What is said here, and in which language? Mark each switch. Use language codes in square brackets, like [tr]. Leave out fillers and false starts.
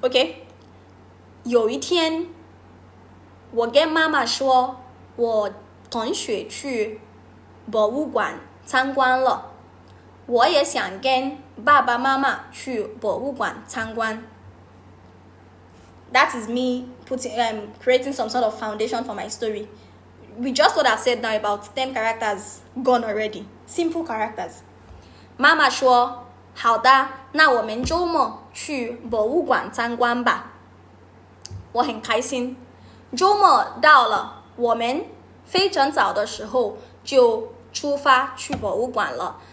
[zh] Okay, 有一天我跟妈妈说我同学去博物馆参观了，我也想跟爸爸妈妈去博物馆参观。 [en] That is me creating some sort of foundation for my story. We just what I've said now about 10 characters gone already. Simple characters. [zh] 妈妈说好的，那我们周末去博物馆参观吧。我很开心。周末到了，我们非常早的时候就出发去博物馆了。